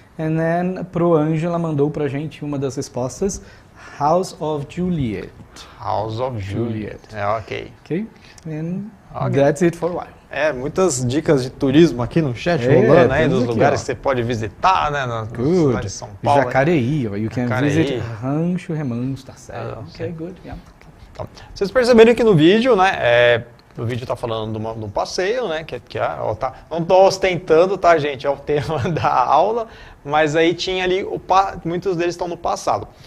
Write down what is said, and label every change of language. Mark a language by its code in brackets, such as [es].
[en] And then [pt] Pro Angela mandou pra gente uma das respostas, House of Juliet. [en] House of Juliet. Ok. Okay, and that's it for a while. [pt] Muitas dicas de turismo aqui no chat rolando aí, dos aqui, lugares que você pode visitar, né, na cidade de São Paulo. [en] Jacareí, you can Jacareí. visit Rancho Remanso, [pt] tá certo. [en] Okay, good, yeah. [pt] Então, vocês perceberam que no vídeo, né, o vídeo tá falando de um passeio, né, não tô ostentando, tá, gente, é o tema da aula, mas aí tinha ali, muitos deles estão no passado.